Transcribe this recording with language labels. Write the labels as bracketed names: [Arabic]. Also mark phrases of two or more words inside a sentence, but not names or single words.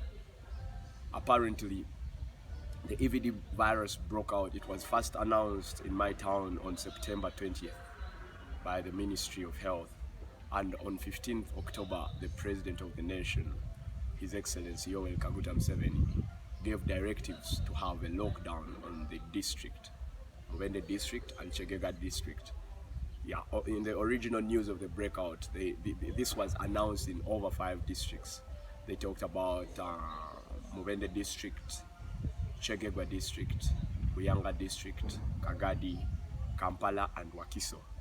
[English] Apparently, the EVD virus broke out. It was first announced in my town on September 20th by the Ministry of Health. And on 15th October, the President of the nation, His Excellency Yoweri Kaguta Museveni, gave directives to have a lockdown on the district, Mubende district and Chegega district. Yeah, in the original news of the breakout, this was announced in over 5 districts. They talked about Mubende district, Chegegwa district, Buyanga district, Kagadi, Kampala and Wakiso.